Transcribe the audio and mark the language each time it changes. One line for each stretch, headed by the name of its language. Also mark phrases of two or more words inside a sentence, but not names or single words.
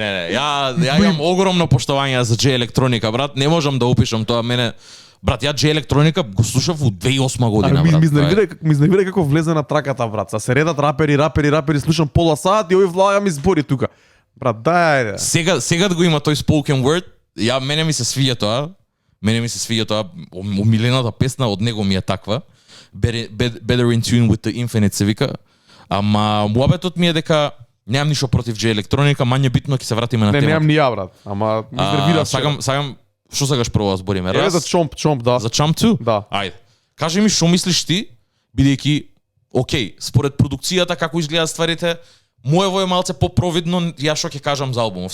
Macedonian: Ја имам огромно поштовање за J електроника, брат. Не можам да опишам тоа. Мене, брат, ја J електроника го слушав у 2008 година, брат. Ми изнервира како влезе на траката, брат. Са се редат рапери, слушам пола сат и овој влага ми збори тука. Брат, дај ајде. Сега да го има тој
English: spoken word,
Macedonian: мене ми се свиѓа тоа. Омилената песна од него ми е таква. Better in tune with the infinite се вика. Ама муабетот ми е дека немам ништо против J електроника, мање битно ќе се вратиме на темата. Не, немам ни ја, брат. Ама ми изнервира. Сагам што сакаш прво да збориме? Раз. За Chomp, да. За Chomp 2? Да. Ајде. Кажи ми што мислиш ти, бидејќи окей, според продукцијата како изгледаат стварите, моево е малце попровидно, ја што ќе кажам за албумов.